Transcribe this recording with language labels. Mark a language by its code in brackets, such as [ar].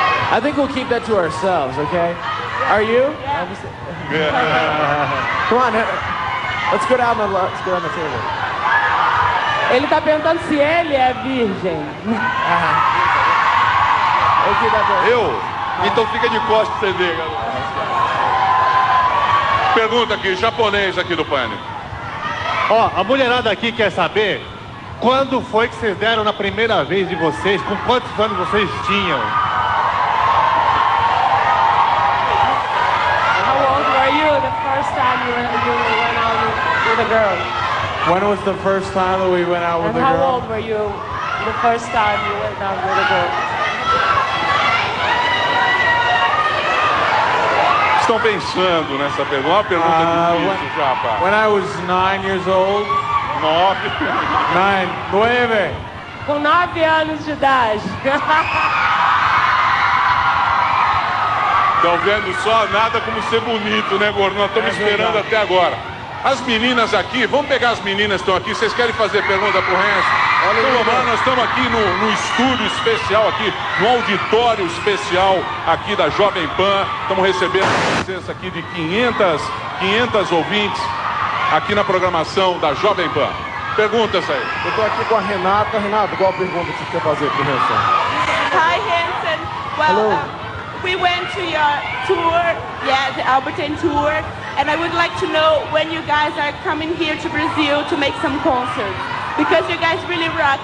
[en] I think we'll keep that to ourselves, okay? Are you? Come on, let's go down the table. [pt] Ele tá perguntando se ele é virgem. Eu? Então fica de costas pra você ver, galera. Pergunta aqui, japonês aqui do Pânico. Ó, a mulherada aqui quer saber quando foi que vocês deram na primeira vez de vocês, com quantos anos vocês tinham? [en] How old were you the first time you went out with a girl? When was the first time that we went out with And a girl? how old were you the first time you went out with a girl? [pt] Estão pensando nessa pergunta? Uma pergunta difícil já, pá. [en] When I was 9 years old. 9. [pt] Com 9 anos de idade. Estão vendo só? Nada como ser bonito, né, Gordo? Nós estamos esperando até agora. As meninas aqui, vamos pegar as meninas que estão aqui. Vocês querem fazer pergunta pro Hanson? Então vamos lá, nós estamos aqui no estúdio especial, aqui no auditório especial aqui da Jovem Pan. Estamos recebendo a presença aqui de 500 ouvintes aqui na programação da Jovem Pan. Perguntas aí. Eu tô aqui com a Renata. Renata, qual a pergunta que você quer fazer pro Hanson? [en] Hi, Hanson. Well, we went to your tour, the Albertine tour, and I would like to know when you guys are coming here to Brazil to make some concerts. Because you guys really rock.